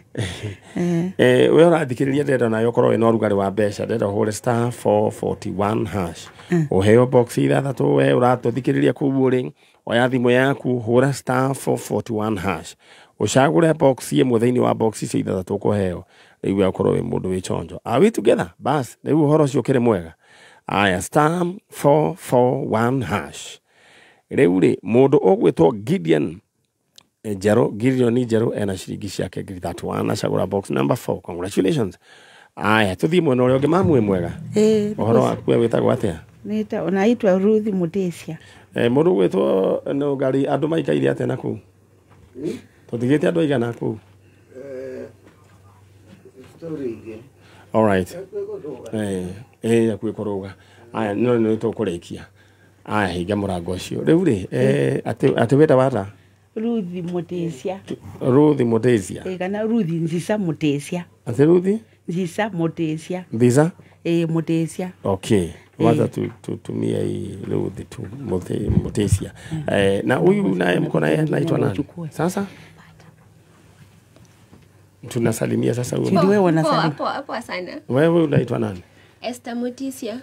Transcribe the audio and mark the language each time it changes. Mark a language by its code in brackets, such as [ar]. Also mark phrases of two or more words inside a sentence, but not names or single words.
[ki] We ũrathikĩrĩria ndenda nayo ũkorwo wĩna ũrugarĩ wa mbeca ndenda ũhũre *441 hash ũheo box ithathatũ we ũratũthikĩrĩria kũu ũrĩ oya thimũ yaku hũra *441 hash ũcagũre box ĩmwe thĩinĩ wa box icio ithathatũ ũkũheo rĩu ũkorwo wĩ mũndũ wĩ chonjo. [en] Are we together? [ki] Bas rĩu ũhoro ũcio ũkĩrĩ mwega. Aya *441 hash rĩu mũndũ ũgwĩtwo Gideon Njerũ ena ciringi ciake 31 acagũra [en] box number [ki] 4. [en] Congratulations. [ki] Aya tũthiĩ mwena ũrĩa ũngĩ mamu mwega. Ũhoro waku wĩtagwo atĩa? [sw] Naitwa Ruth Mutesia. [ki] Mũndũ gwĩtwo no ngari andũ maikaire atĩa naku? Tũtigĩte andũ aigana naku? [en] All right. [ki] Akuĩ kũrũga. Aya nĩ tũkũrĩkia. Aya hinga mũrango ũcio. Rĩu atĩ wĩta wata? Ruth Mutesia. Ruth Mutesia. Kana Ruth Nzisa Mutesia. Atĩ Ruth? Nzisa Mutesia. Nzisa? Mutesia. Okay. [sw] Waza tutumia hii Ruth tu Mutesia. Na huyu naye mko naye anaitwa nani? Sasa? Tunasalimia sasa huyu. Ndio wewe unasalimia. Hapo sana. Wewe unaitwa nani? Esther Mutisia.